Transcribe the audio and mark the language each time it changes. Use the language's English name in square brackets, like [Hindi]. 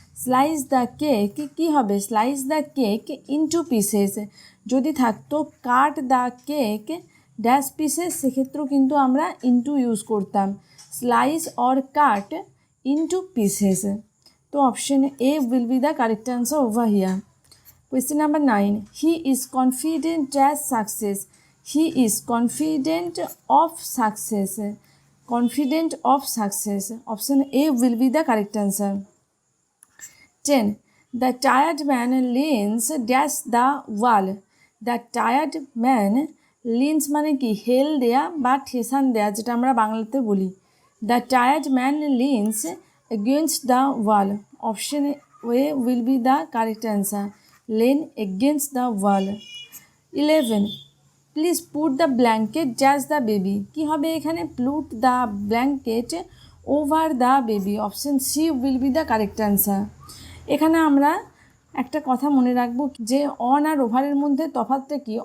[English] slice the cake [Bangla] কী হবে, [English] Slice the cake into pieces. [Bangla] যদি থাকতো [English] cut the cake dash pieces, [Bangla] সেক্ষেত্রেও কিন্তু আমরা [English] Into use করতাম, slice or cut into pieces. তো option A will be the correct answer over here. Question number 9. He is confident as success. He is confident of success. Confident of success. Option A will be the correct answer. 10. The tired man leans dash the wall. The tired man leans [Bangla] মানে কি, হেল দেয়া বা ঠেসান দেয়া, যেটা আমরা বাংলাতে বলি। [English] The tired man leans against the wall. Option way will be the correct answer. Lean against the wall. 11. Please put the blanket just the baby. [Bangla] কী হবে এখানে? [English] Put the blanket over the baby. Option C will be the correct answer. [Bangla] এখানে আমরা একটা কথা মনে রাখবো যে on আর ওভারের মধ্যে তফাৎটা কি?